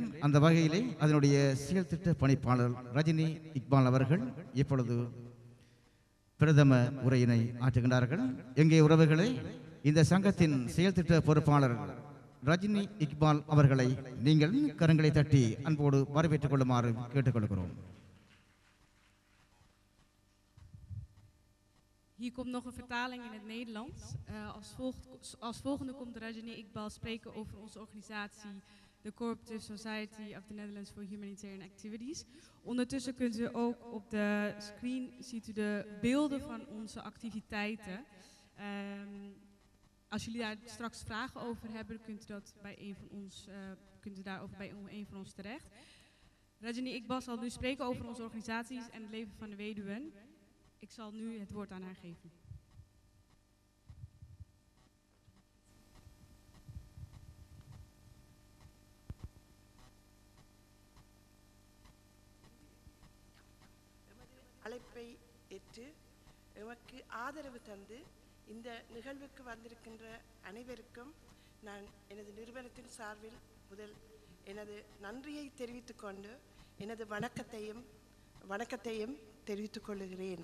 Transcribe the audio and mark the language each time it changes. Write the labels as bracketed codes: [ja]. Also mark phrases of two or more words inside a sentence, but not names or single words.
[ta] அந்த வகையிலே அதனுடைய செயல் திட்ட பணிப்பாளர் ரஜினி இக்பால் அவர்கள் இப்பொழுது பிரதம உரையினை ஆற்றுகின்றார்கள். எங்கே உறவுகளை இந்த சங்கத்தின் செயல் திட்ட பொறுப்பாளர் ரஜினி இக்பால் அவர்களை நீங்கள் கரங்களை தட்டி அன்போடு வரவேற்றுக் கொள்ளுமாறு கேட்டுக்கொள்கிறோம். [nl] Hier komt nog een vertaling in het Nederlands. Als volgende komt Rajani Iqbal spreken over onze organisatie, de Cooperative Society of the Netherlands for Humanitarian Activities. Ondertussen kunt u ook op de screen ziet u de beelden van onze activiteiten. Als jullie daar straks vragen over hebben, kunt u dat bij daarover bij een van ons terecht. Rajani Iqbal zal nu spreken over onze organisaties en het leven van de weduwen. Ik zal nu het woord aan haar geven. [ta] அழைப்பை ஏற்று எமக்கு ஆதரவு தந்து இந்த நிகழ்வுக்கு வந்திருக்கின்ற அனைவருக்கும் நான் எனது நிறுவனத்தின் சார்பில் முதல் எனது நன்றியை தெரிவித்துக் கொண்டு எனது வணக்கத்தையும் தெரிவித்துக் கொள்கிறேன்.